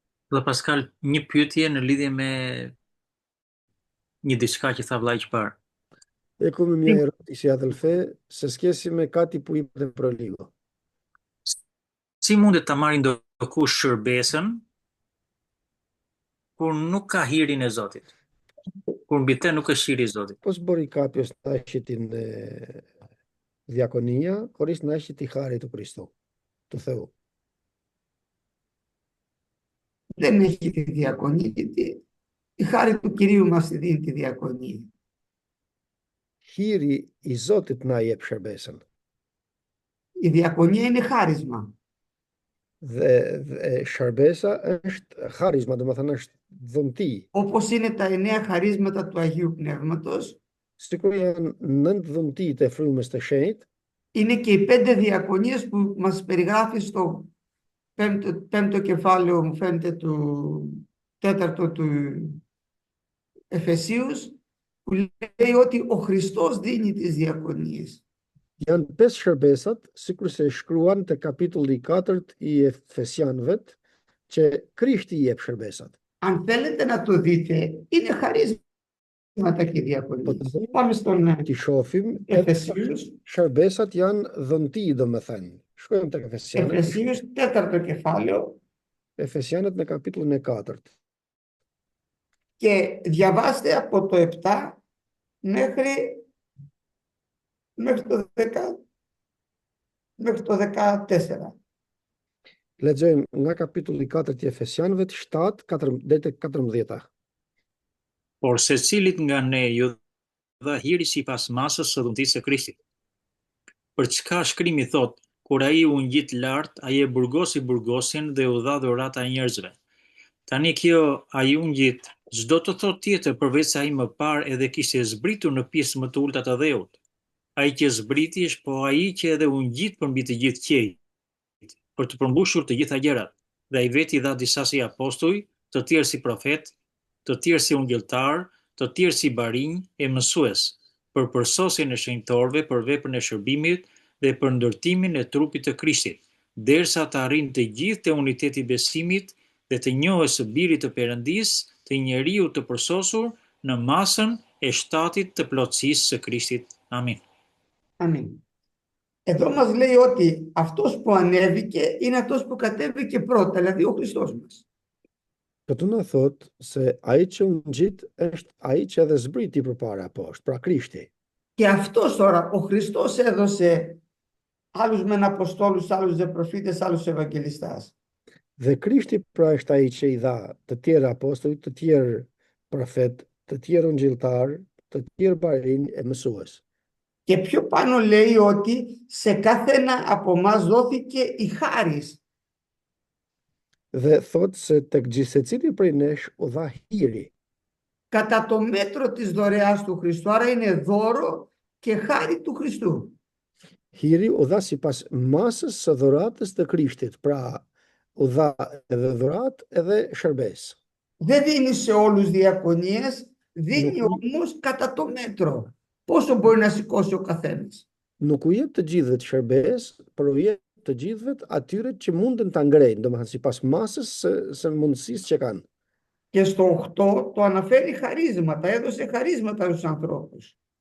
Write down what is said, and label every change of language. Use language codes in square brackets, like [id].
[sq] Dhe Paskal, një pyetje në lidhje me një diçka që tha vllai i parë. E come mi hai erotisi adelfe, se skesi me kati pu i për proligo. Si mundet ta marrë ndokush shërbesën kur nuk ka hirin e Zotit? Kur mbi te nuk është hiri i Zotit. [el] Πώς μπορεί κάποιος να έχει την διακονία χωρίς να έχει τη χάρη του Χριστού, του Θεού? Δεν έχει τη διακονία, γιατί η χάρη του Κυρίου μας τη δίνει τη διακονία. [sq] Hiri i Zotit na jep shërbesën. [el] Η διακονία είναι χάρισμα. [sq] Dhe shërbesa është harizma, domethënë është dhunti. [el] Όπως είναι τα 9 χαρίσματα του Αγίου Πνεύματος, [sq] Sikur janë 9 dhuntit e frymës të shenjtë, [el] είναι και οι 5 διακονίες που μας περιγράφει στο πέμπτο κεφάλαιο, μου φαίνεται, του τέταρτο του Εφεσίους, που λέει ότι ο Χριστός δίνει τις διακονίες. [sq] janë 5 shërbesat, sikur se shkruan te kapitulli 4 i Efesianëve, që Krishti i jep shërbesat. [el] Αν θέλετε να το δείτε, είναι χαρίσματα και διακονίες. Πάμε στον [sq] Ti shohim, [el] Εφεσίους, [sq] shërbesat janë dhunti, domethënë. Shkojmë tek Efesianët, [el] Εφεσίους τέταρτο κεφάλαιο [sq] Efesianët në kapitullin e 4. [el] και διαβάστε από το 7 μέχρι το 14. [sq] Lexojmë nga kapitulli 4 i Efesianëve 7 deri tek 14. Por secilit nga ne ju dha hiri sipas masës së dhuntisë së Krishtit. Për çka shkrimi thot, kur ai u ngjit lart, ai e burgosi burgosin dhe u dha dhurata njerëzve. Tani kjo ai u ngjit, çdo të thot tjetër përveç se ai më parë edhe kishte zbritur në pjesë më të ulta të dheut. Ai që zbriti është po ai që edhe u ngjit përmbi të gjithë qiejt, për të përmbushur të gjitha gjërat. Dhe ai veti dha disa si apostuj, të tjerë si profet, të tjerë si ungjilltar, të tjerë si barinj e mësues, për përsosjen e shenjtorëve, për veprën e shërbimit dhe për ndërtimin e trupit të Krishtit, derisa të arrijnë të gjithë te uniteti i besimit dhe të njohës së birit të Perëndisë, të njeriu të përsosur në masën e shtatit të plotësisë së Krishtit. Amin. [el] Αμήν. Εδώ μας λέει ότι αυτός που ανέβηκε είναι αυτός που κατέβηκε πρώτα, δηλαδή ο Χριστός μας. [sq] Këtu na thot se ai që u ngjit është ai që edhe zbriti përpara poshtë, pra Krishti. [el] Και αυτός τώρα, ο Χριστός έδωσε άλλους μεν αποστόλους, άλλους δε προφήτες, άλλους ευαγγελιστάς. [sq] Dhe Krishti pra është ai që i dha të tjerë apostujt, të tjerë profet, të tjerë ungjilltar, të tjerë barinj e mësues. [el] Και πιο πάνω λέει ότι σε κάθε ένα από εμάς δόθηκε η χάρις. [sq] Dhe thot se tek gjithë secili prej nesh u dha hiri, [el] Κατά το μέτρο της δωρεάς του Χριστού, άρα είναι δώρο και χάρη του Χριστού. [sq] hiri u dha sipas masës së dhuratës të Krishtit, pra u dha edhe dhuratë edhe shërbes. [el] Δεν δίνει σε όλους διακονίες, δίνει όμως κατά το μέτρο. Πόσο μπορεί να σηκώσει ο καθένας. [sq] Nuk u jep të gjithëve të shërbes, por u jep të gjithëve atyre që munden ta ngrejnë, domethënë sipas masës së mundësisë që kanë. [el] Και στο 8 το αναφέρει χαρίσματα, έδωσε χαρίσματα στους ανθρώπους.